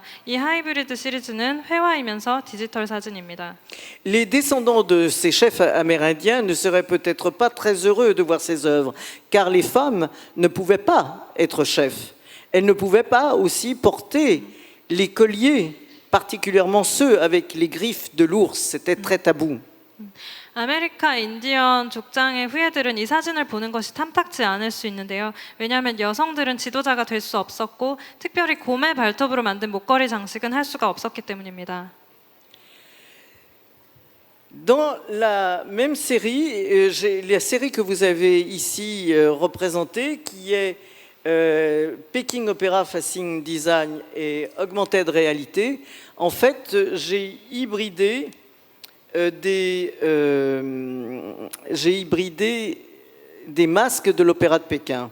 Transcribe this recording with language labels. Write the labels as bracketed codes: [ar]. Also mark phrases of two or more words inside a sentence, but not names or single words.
[ko] 이 하이브리드 시리즈는 회화이면서 디지털 사진입니다. [fr] Les descendants de ces chefs amérindiens ne seraient peut-être pas très heureux de voir ces œuvres, car les femmes ne pouvaient pas être chefs. Elles ne pouvaient pas aussi porter les colliers, particulièrement ceux avec les griffes de l'ours. C'était très tabou. [ko] 아메리카 인디언 족장의 후예들은 이 사진을 보는 것이 탐탁지 않을 수 있는데요. 왜냐하면 여성들은 지도자가 될 수 없었고 특별히 곰의 발톱으로 만든 목걸이 장식은 할 수가 없었기 때문입니다. [fr] Dans la même série, la série que vous avez ici représentée, qui est [en] Peking Opera Facing Design [fr] et [en] Augmented Reality, [fr] en fait, j'ai hybridé des masques de l'Opéra de Pékin.